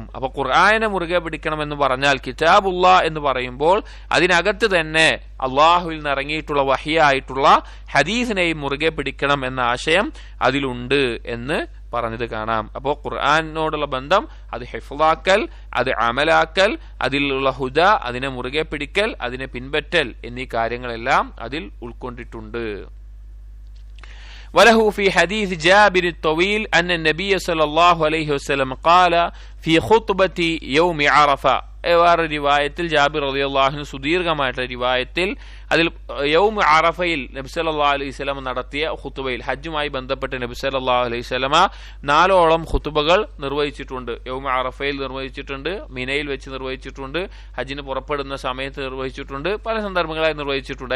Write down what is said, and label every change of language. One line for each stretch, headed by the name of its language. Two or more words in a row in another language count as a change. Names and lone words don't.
Malayalam: അപ്പൊ ഖുർആനിനെ മുറുകെ പിടിക്കണമെന്ന് പറഞ്ഞാൽ, കിതാബുല്ലാ എന്ന് പറയുമ്പോൾ അതിനകത്ത് തന്നെ അള്ളാഹുവിൽ നിന്ന് ഇറങ്ങിയിട്ടുള്ള വഹിയായിട്ടുള്ള ഹദീസിനെയും മുറുകെ പിടിക്കണം എന്ന ആശയം അതിലുണ്ട് എന്ന് പറഞ്ഞത് കാണാം. അപ്പോൾ ഖുർആനോടുള്ള ബന്ധം അത് ഹിഫ്ളാക്കൽ, അത് അമലാക്കൽ, അതിലുള്ള ഹുദ, അതിനെ മുറുകെ പിടിക്കൽ, അതിനെ പിൻപറ്റൽ എന്നീ കാര്യങ്ങളെല്ലാം അതിൽ ഉൾക്കൊണ്ടിട്ടുണ്ട്.
Arabic: وله في حديث جابر الطويل أن النبي صلى الله عليه وسلم قال في خطبة يوم عرفة.
Malayalam: വേറെ റിവായത്തിൽ ജാബിർ
Arabic: رضي الله عنه
Malayalam: സുദീർഘമായിട്ടുള്ള റിവായത്തിൽ അതിൽ യൗമ അറഫയിൽ
Arabic: النبي صلى الله عليه وسلم
Malayalam: നടത്തിയ ഖുതുബയിൽ ഹജ്ജുമായി ബന്ധപ്പെട്ട്
Arabic: النبي صلى الله عليه وسلم
Malayalam: 4 ഖുതുബകൾ നിർവഹിച്ചിട്ടുണ്ട്. യൗമ അറഫയിൽ നിർവഹിച്ചിട്ടുണ്ട്, മിനയിൽ വെച്ച് നിർവഹിച്ചിട്ടുണ്ട്, ഹജ്ജിന് പുറപ്പെടുന്ന സമയത്ത് നിർവഹിച്ചിട്ടുണ്ട്, പല സന്ദർഭങ്ങളായി നിർവഹിച്ചിട്ടുണ്ട്.